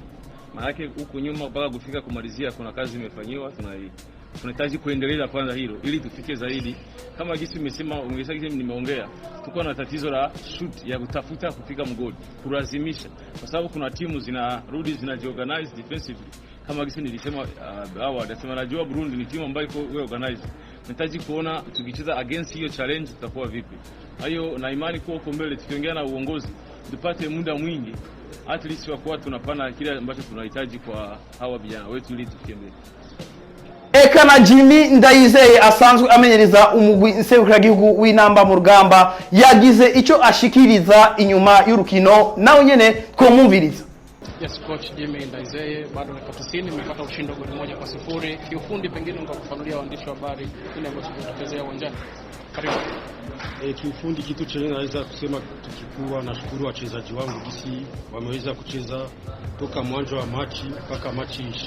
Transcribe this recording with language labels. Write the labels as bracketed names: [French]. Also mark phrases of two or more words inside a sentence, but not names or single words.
[Swahili] Maana huko nyuma mpaka kufika kumalizia kuna kazi imefanywa, tunahitaji kuendelea kwanza hilo ili tufike zaidi. Kama jinsi nimeongea, tuko na tatizo la shoot ya kutafuta kupiga mgoli, kulazimisha, kwa sababu kuna timu zinarudi zinajiorganize defensively. Kama jinsi nilisema nasema najua Burundi ni timu ambayo iko [English] well organized. [Swahili] Nahitaji kuona tukicheza against hiyo challenge tutakuwa vipi. Hayo na imani kwa huko mbele tukiongea na uongozi tupate muda mwingi [English] at least [Swahili] kwa tunapana kile ambacho tunahitaji kwa hawa vijana wetu ili tukimbie. [Rundi] Eka na Jimmy Ndayizeye asanzwe amenyereza umugwi nserukiragihugu w'inamba mu rugamba yagize ico ashikiriza inyuma y'urukino nawe nyene twomumviriza. [English] Yes, coach Jimmy Ndayizeye, [Swahili] bado dakika 90 nimepata ushindi goli 1-0. Kiufundi pengine ungefafanulia waandishi wa habari kile ambacho kinatokezea uwanjani. Karibu. Kiufundi kitu chenye naweza kusema tukikuwa, nashukuru wachezaji wangu jinsi wameweza kucheza toka mwanzo wa machi mpaka machi ishi.